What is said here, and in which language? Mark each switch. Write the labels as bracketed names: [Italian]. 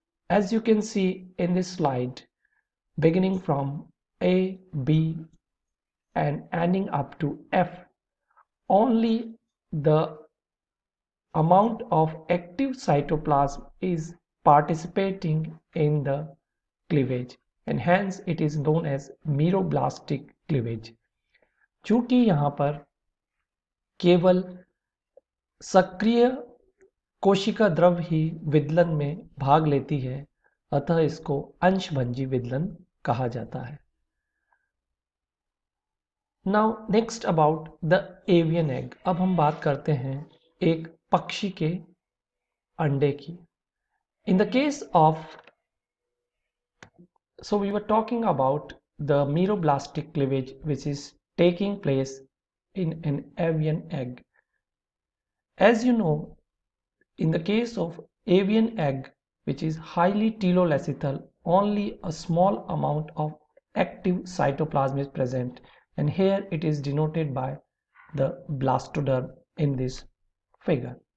[English] As you can see in this slide, beginning from A, B and ending up to F, only the amount of active cytoplasm is participating in the cleavage and hence it is known as meroblastic cleavage. [Hindi] चूंकि यहाँ पर केवल सक्रिय कोशिका द्रव ही विदलन में भाग लेती है, अतः इसको अंशभंजी विदलन कहा जाता है. [English] Now next about the avian egg. [Hindi] अब हम बात करते हैं एक पक्षी के अंडे की. [English] In the case of, so we were talking about the meroblastic cleavage which is taking place in an avian egg. As you know, in the case of avian egg which is highly telolacithal, only a small amount of active cytoplasm is present, and here it is denoted by the blastoderm in this figure.